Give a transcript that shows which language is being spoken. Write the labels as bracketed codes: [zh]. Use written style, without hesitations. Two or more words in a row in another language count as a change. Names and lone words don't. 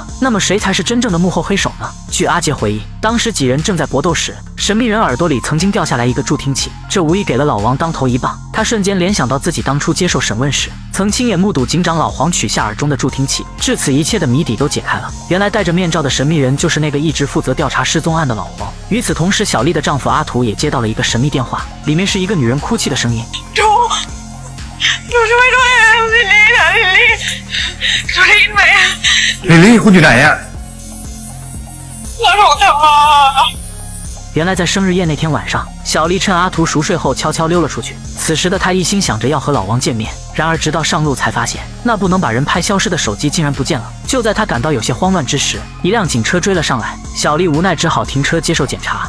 [zh] 那么谁才是真正的幕后黑手呢？据阿杰回忆，当时几人正在搏斗时，神秘人耳朵里曾经掉下来一个助听器，这无疑给了老王当头一棒。他瞬间联想到自己当初接受审问时，曾亲眼目睹警长老黄取下耳中的助听器，至此一切的谜底都解开了。原来戴着面罩的神秘人就是那个一直负责调查失踪案的老黄。与此同时，小丽的丈夫阿图也接到了一个神秘电话，里面是一个女人哭泣的声音。 [th] ดูช่วยด้วยลิลลี่ค่ะลิลลี่ดูได้ยินไหม ลิลลี่คุณอยู่ไหนอะ เราถูกจับมา [zh] 原来在生日宴那天晚上，小丽趁阿图熟睡后悄悄溜了出去。此时的她一心想着要和老王见面，然而直到上路才发现，那不能把人拍消失的手机竟然不见了。就在她感到有些慌乱之时，一辆警车追了上来，小丽无奈只好停车接受检查。